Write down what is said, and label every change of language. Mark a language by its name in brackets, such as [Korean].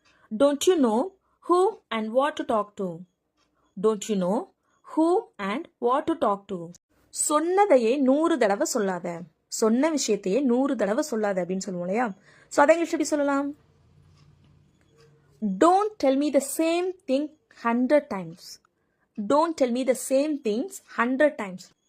[English] Don't you know who and what to talk to? Don't you know who and what to talk to? [Tamil] சொன்னதையே 100 தடவை சொல்லாத. சொன்ன விஷயத்தையே 100 தடவை சொல்லாத அப்படின்னு சொல்லுவோம் இல்லையா. ஸோ அதை இங்கிலீஷ் எப்படி சொல்லலாம்? [English] Don't tell me the same thing 100 times. Don't tell me the same things 100 times.